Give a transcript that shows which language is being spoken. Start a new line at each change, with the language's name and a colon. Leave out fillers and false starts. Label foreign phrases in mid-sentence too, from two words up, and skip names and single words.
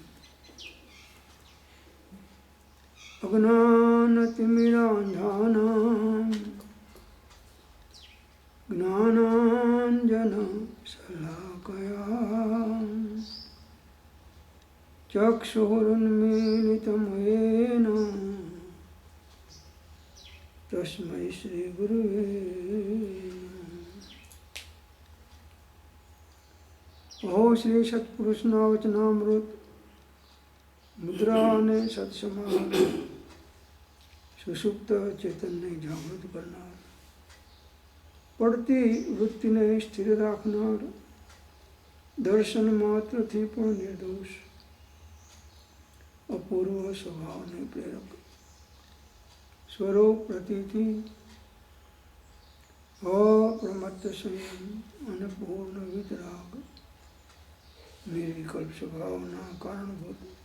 Sanskrit: अज्ञानतिमिरान्धानां ज्ञानाञ्जनशलाकया चक्षुरुन्मीलितं येन तस्मै श्रीगुरुवे नमः।
Gujarati: અહો શ્રી સત્પુરુષના વચનામૃત મુદ્રા ને સત્સમાધિ સુષુપ્ત ચેતનને જાગૃત કરનાર, પડતી વૃત્તિને સ્થિર રાખનાર, દર્શન માત્રથી પણ નિર્દોષ, અપૂર્વ સ્વભાવને પ્રેરક, સ્વરૂપ પ્રતીતિ, અપ્રમત્ત સંયમ અને પૂર્ણ વિતરાગ, નિર્વિકલ્પ સ્વભાવના કારણભૂત,